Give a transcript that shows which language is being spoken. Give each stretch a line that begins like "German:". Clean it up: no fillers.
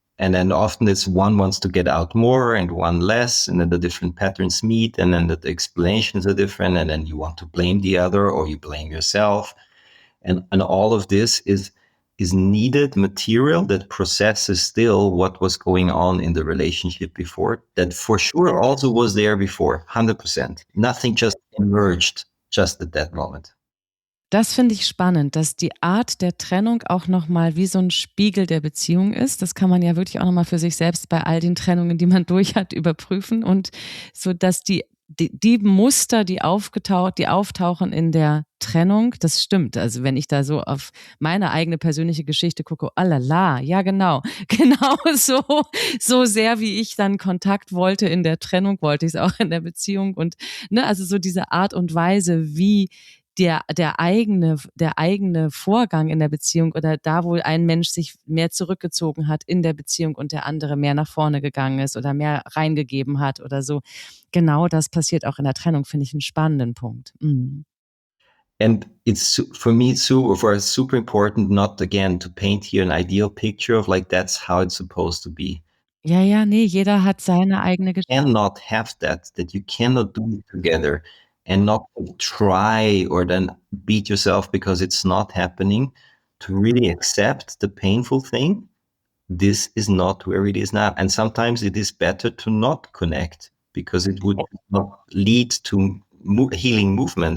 English: And then often it's one wants to get out more and one less, and then the different patterns meet, and then the explanations are different, and then you want to blame the other or you blame yourself. And all of this is needed material that processes still what was going on in the relationship before, that for sure also was there before, 100%. Nothing just emerged just at that moment.
German: Das finde ich spannend, dass die Art der Trennung auch nochmal wie so ein Spiegel der Beziehung ist. Das kann man ja wirklich auch nochmal für sich selbst bei all den Trennungen, die man durch hat, überprüfen. Und so, dass die Muster, die auftauchen in der Trennung, das stimmt. Also wenn ich da so auf meine eigene persönliche Geschichte gucke, oh la la, ja genau, genau so sehr wie ich dann Kontakt wollte in der Trennung, wollte ich es auch in der Beziehung. Und ne, also so diese Art und Weise, wie der eigene Vorgang in der Beziehung, oder da, wo ein Mensch sich mehr zurückgezogen hat in der Beziehung und der andere mehr nach vorne gegangen ist oder mehr reingegeben hat oder so. Genau das passiert auch in der Trennung, finde ich einen spannenden Punkt. Mhm.
English: And it's, for me, super important not, again, to paint here an ideal picture of like, that's how it's supposed to be.
German: Ja, nee, jeder hat seine eigene Geschichte.
English: Cannot have that you cannot do it together, and not try or then beat yourself because it's not happening, to really accept the painful thing. This is not where it is now. And sometimes it is better to not connect, because it would not lead to healing movement.